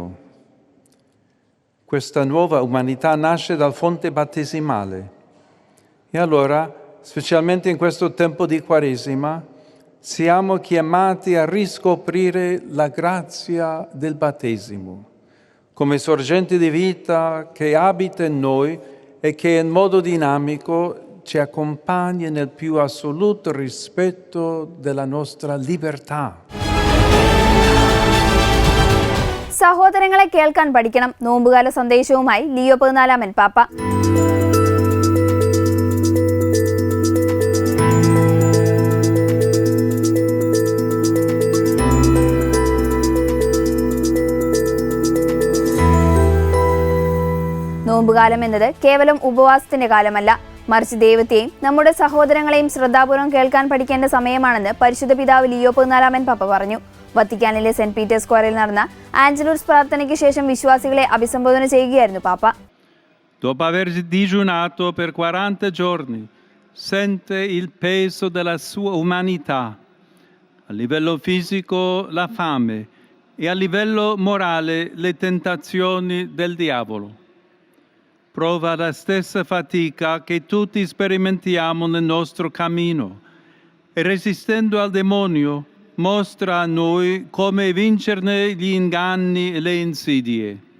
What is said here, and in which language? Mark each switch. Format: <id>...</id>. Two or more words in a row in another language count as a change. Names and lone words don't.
<it>Questa nuova umanità nasce dal fonte battesimale e allora, specialmente in questo tempo di Quaresima, siamo chiamati a riscoprire la grazia del battesimo come sorgente di vita che abita in noi e che in modo dinamico ci accompagna nel più assoluto rispetto della nostra libertà.</it> <ml>സഹോദരങ്ങളെ കേൾക്കാൻ പഠിക്കണം. നോമ്പുകാല സന്ദേശവുമായി ലിയോ 14 പാപ്പ. നോമ്പുകാലം എന്നത് കേവലം ഉപവാസത്തിന്റെ കാലമല്ല, മറിച്ച് ദൈവത്തെയും നമ്മുടെ സഹോദരങ്ങളെയും ശ്രദ്ധാപൂർവ്വം കേൾക്കാൻ പഠിക്കേണ്ട സമയമാണെന്ന് പരിശുദ്ധ പിതാവ് ലിയോ 14 പാപ്പ പറഞ്ഞു. വത്തിക്കാനിലെ സെന്റ് പീറ്റേഴ്സ് സ്ക്വയറിൽ നടന്ന ആഞ്ചലൂസ് പ്രാർത്ഥനയ്ക്ക് ശേഷം വിശ്വാസികളെ അഭിസംബോധന ചെയ്യുകയായിരുന്നു പാപ്പ.</ml> <it>Dopo aver digiunato per 40 giorni, sente il peso della sua umanità, a livello fisico la fame e a livello morale le tentazioni del diavolo. Prova la stessa fatica che tutti sperimentiamo nel nostro cammino e resistendo al demonio mostra a noi come vincerne gli inganni e le insidie.</it>